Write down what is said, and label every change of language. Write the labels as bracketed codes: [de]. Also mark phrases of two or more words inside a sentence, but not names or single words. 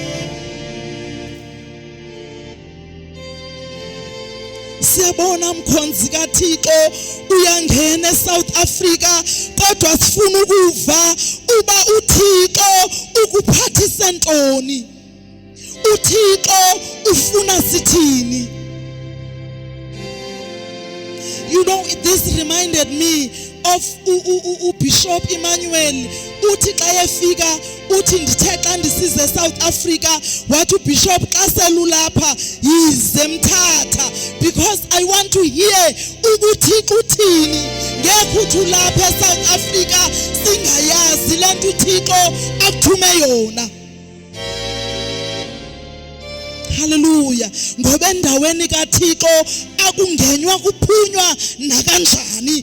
[xh] Siyabona mkhonzi kaThixo uyangena eSouth Africa, kodwa sifuna ukuva uba uThixo ukuphathise ntoni, uThixo ufuna sithini. [en] You know, this reminded me of Bishop Emmanuel. [xh] Uthi xa yefika uthi ndithe xa ndisize South Africa, wathi uBishop xa selulapha yize Mthatha, [en] because I want to hear [xh] ukuthi uthini. Ngeke uthi ulapha eSouth Africa singayazi lento uThixo akuthume yona. Hallelujah. Ngoba endaweni kaThixo akungenywa kuphunywa nakanjani.